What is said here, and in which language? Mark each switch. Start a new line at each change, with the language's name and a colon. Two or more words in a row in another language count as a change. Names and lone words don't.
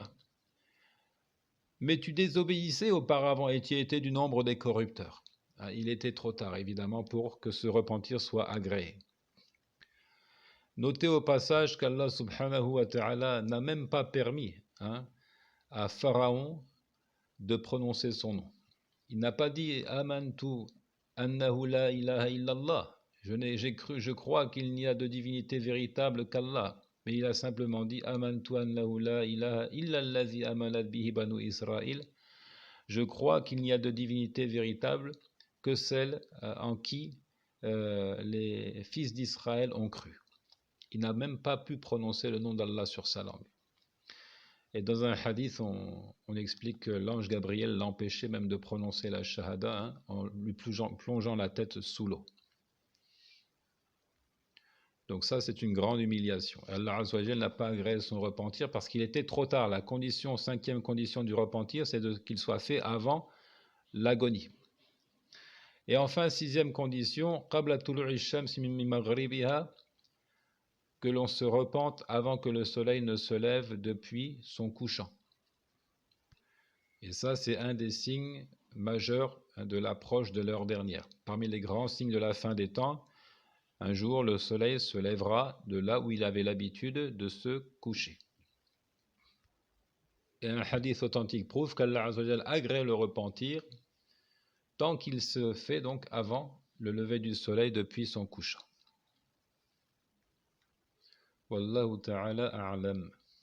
French: Mais tu désobéissais auparavant et tu étais du nombre des corrupteurs. Il était trop tard, évidemment, pour que ce repentir soit agréé. Notez au passage qu'Allah
Arabic: سبحانه وتعالى
French: n'a même pas permis à Pharaon de prononcer son nom. Il n'a pas dit «
Arabic: آمنت أنه لا إله إلا الله
French: » je crois qu'il n'y a de divinité véritable qu'Allah. Mais il a simplement dit «
Arabic: آمنت أنه لا إله إلا الذي آمنت به بنو إسرائيل
French: » Je crois qu'il n'y a de divinité véritable que celle en qui les fils d'Israël ont cru. Il n'a même pas pu prononcer le nom d'Allah sur sa langue. Et dans un hadith, on explique que l'ange Gabriel l'empêchait même de prononcer la shahada en lui plongeant la tête sous l'eau. Donc ça, c'est une grande humiliation. Allah
Arabic: عز وجل
French: n'a pas agréé son repentir parce qu'il était trop tard. La cinquième condition du repentir, c'est qu'il soit fait avant l'agonie. Et enfin, sixième condition,
Arabic: قبل طلوع الشمس من مغربها,
French: que l'on se repente avant que le soleil ne se lève depuis son couchant. Et ça, c'est un des signes majeurs de l'approche de l'heure dernière. Parmi les grands signes de la fin des temps, un jour, le soleil se lèvera de là où il avait l'habitude de se coucher. Et un hadith authentique prouve qu'Allah
Arabic: عز وجل
French: agrée le repentir tant qu'il se fait donc avant le lever du soleil depuis son couchant.
Arabic: والله تعالى أعلم.